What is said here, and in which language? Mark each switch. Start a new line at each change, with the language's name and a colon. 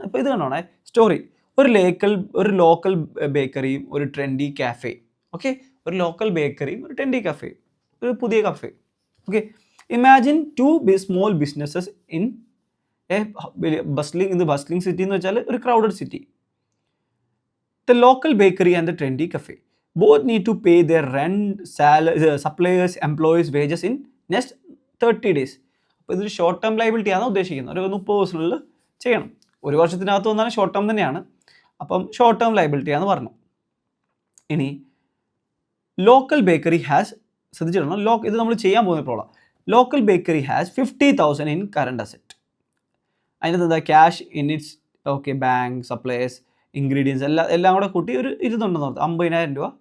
Malayalam: ഇപ്പോൾ ഇത് കണ്ടോണേ, സ്റ്റോറി ഒരു ലോക്കൽ ബേക്കറിയും ഒരു ട്രെൻഡി കാഫേ. ഓക്കെ, ഒരു ലോക്കൽ ബേക്കറിയും ഒരു ട്രെൻഡി കാഫേ, ഒരു പുതിയ cafe.
English: okay, imagine 2 small businesses in a bustling city
Malayalam: എന്ന് വെച്ചാൽ ഒരു crowded city.
English: The local bakery and the trendy cafe both need to pay their rent, suppliers, employees wages in next 30 days.
Malayalam: അപ്പോൾ ഇതൊരു short term liability ആണ് ഉദ്ദേശിക്കുന്നത്. ഒരു 30 ദിവസത്തിനുള്ളിൽ ചെയ്യണം. ഒരു വർഷത്തിനകത്ത് വന്നാലും ഷോർട്ട് ടേം തന്നെയാണ്. അപ്പം ഷോർട്ട് ടേം ലയബിലിറ്റി ആണെന്ന് പറഞ്ഞു. ഇനി ലോക്കൽ ബേക്കറി ഹാസ്, ശ്രദ്ധിച്ചിടണം, ഇത് നമ്മൾ ചെയ്യാൻ പോകുന്ന problem.
English: Local bakery has 50,000 in current asset.
Malayalam: അതിനകത്ത് എന്താ, cash in its, okay, bank, supplies, ingredients എല്ലാം കൂടെ കൂട്ടി ഒരു 200,000 50,000 രൂപ.